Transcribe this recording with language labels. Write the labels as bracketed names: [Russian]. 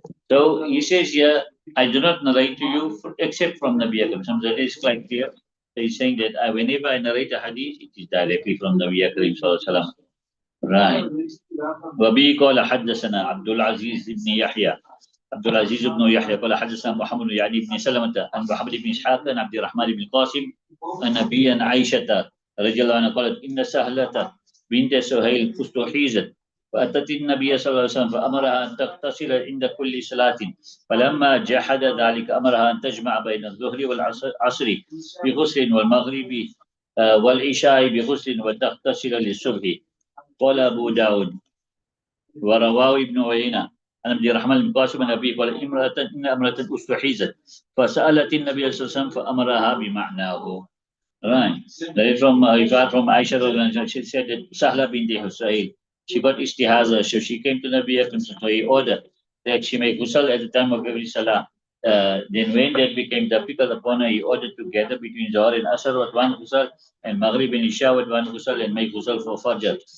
[English] So he says here, I do not narrate to you except from Nabi Akram. So that is quite clear. So he's saying that whenever I narrate a hadith, it is directly from Nabi Akram sallallahu alaihi wasallam. Right. [Arabic] وبه قال حدثنا عبد العزيز بن يحيى عبد العزيز بن يحيى قال حدثنا محمد يعني بن سلمة عن محمد بن إسحاق عن عبد الرحمن بن القاسم عن أبي عائشة رضي الله عنها قالت إن سهلة بنت سهيل استحيزت فأتت النبي صلى الله عليه وسلم فأمرها أن تغتسل عند كل صلاة فلما جحد ذلك أمرها أن تجمع بين الظهر والعصر بغسل والمغرب والعشاء بغسل وتغتسل للصبح. قال أبو داود ورواه ابن عيينة عن عبد الرحمن بن قاسم بن أبي قال إن امرأة استحيزت فسألت النبي صلى الله عليه وسلم فأمرها بمعناه. [English] Right. That from Aisha, she said that Sahla bint Husayl, she got istihaza, so she came to Nabi Akram, so he ordered that she make ghusl at the time of every salah. Then when that became difficult upon her, he ordered to gather between Zohar and Asr with one ghusl and Maghrib and Isha with one ghusl and make ghusl for Fajr.